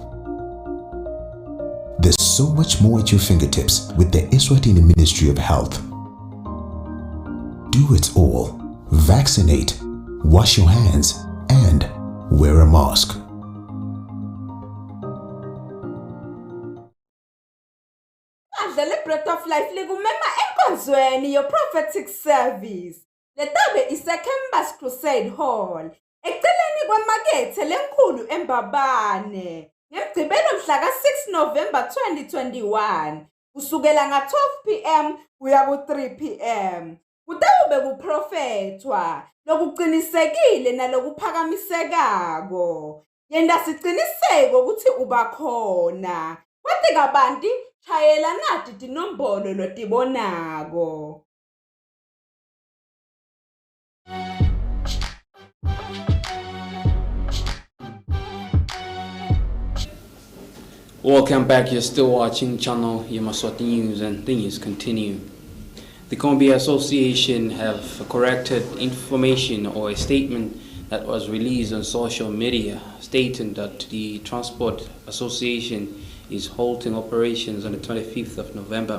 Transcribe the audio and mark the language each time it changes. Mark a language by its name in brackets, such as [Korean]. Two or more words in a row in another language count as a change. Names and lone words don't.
[English] There's so much more at your fingertips with the Eswatini Ministry of Health. Do it all. Vaccinate, wash your hands, and wear a mask. [Swati] The Breath of Life ligumema enkonzweni [English] your prophetic service. [Swati] Letabe iseKhembas Crusade Hall. Eceleni kwemakethe lenkulu eMbabane. Ngemgcibelo mhla ka-6 November 2021. Kusukela nga-12 p.m. kuya ku-3 p.m. Kutawube kuprofethwa lokuqinisekile nalokuphakamisekako. Yenda siciniseko ukuthi ubakhona. Kwathi kabanti chayela nathi tinombolo lotibonako. [English] Welcome back. You're still watching channel Yemaswati News, and the news continue. The Kombi Association have corrected information or a statement that was released on social media stating that the Transport Association is halting operations on the 25th of November.